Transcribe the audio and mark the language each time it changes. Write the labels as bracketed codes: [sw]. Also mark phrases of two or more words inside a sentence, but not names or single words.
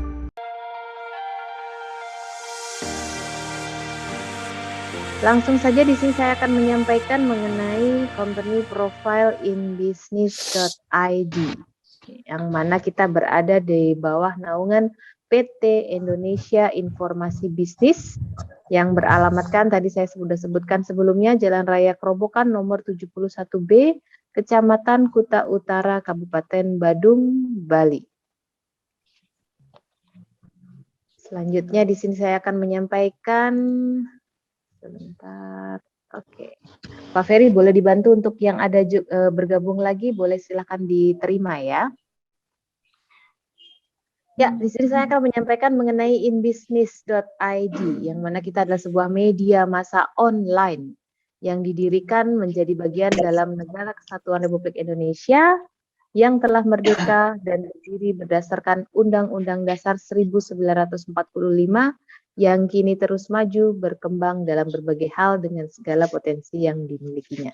[id] Langsung saja di sini saya akan menyampaikan mengenai [en] company profile [id] inbusiness.id, yang mana kita berada di bawah naungan PT Indonesia Informasi Bisnis yang beralamatkan tadi saya sudah sebutkan sebelumnya Jalan Raya Kerobokan nomor 71B, Kecamatan Kuta Utara, Kabupaten Badung, Bali. Selanjutnya di sini saya akan menyampaikan sebentar. Oke. Pak Ferry boleh dibantu untuk yang ada bergabung lagi, boleh silakan diterima ya. Ya, di sini saya akan menyampaikan mengenai inbusiness.id, yang mana kita adalah sebuah media massa online yang didirikan menjadi bagian dalam Negara Kesatuan Republik Indonesia yang telah merdeka dan berdiri berdasarkan Undang-Undang Dasar 1945 yang kini terus maju berkembang dalam berbagai hal dengan segala potensi yang dimilikinya.